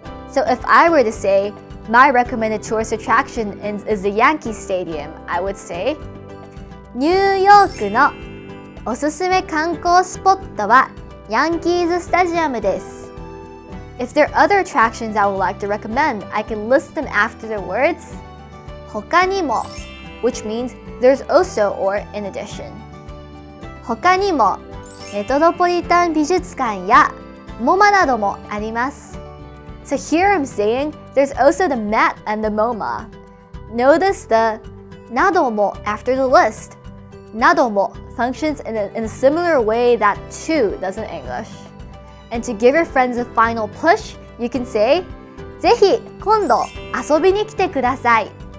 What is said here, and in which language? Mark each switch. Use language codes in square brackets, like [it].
[en] So if I were to say, my recommended tourist attraction is the Yankee Stadium, I would say, [ja] ニューヨークのおすすめ観光スポットはヤンキーズスタジアムです。 [en] If there are other attractions I would like to recommend, I can list them after the words 他にも, which means there's also or in addition. [ja] 他にもメトロポリタン美術館やMoMAなどもあります。 [en] So here I'm saying there's also the Met and the MoMA. Notice the なども after the list. なども functions in a similar way that to does in English. And to give your friends a final push, you can say [ja] ぜひ今度遊びに来てください.